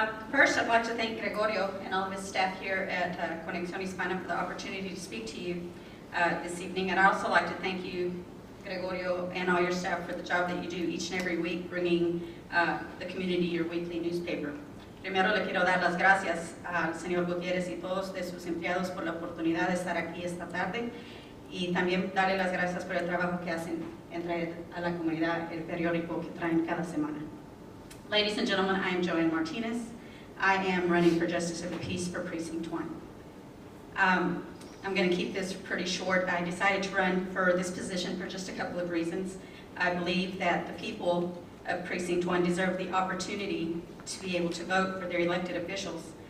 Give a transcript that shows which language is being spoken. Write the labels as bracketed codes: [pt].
[en] First, I'd like to thank Gregorio and all of his staff here at Conexion Hispana for the opportunity to speak to you this evening. And I'd also like to thank you, Gregorio, and all your staff for the job that you do each and every week, bringing the community your weekly newspaper. [es] Primero le quiero dar las gracias al señor Gutiérrez y todos de sus empleados por la oportunidad de estar aquí esta tarde, y también darle las gracias por el trabajo que hacen en traer a la comunidad el periódico que traen cada semana. [en] Ladies and gentlemen, I am Joanne Martinez. I am running for Justice of the Peace for Precinct 1. I'm going to keep this pretty short. I decided to run for this position for just a couple of reasons. I believe that the people of Precinct 1 deserve the opportunity to be able to vote for their elected officials.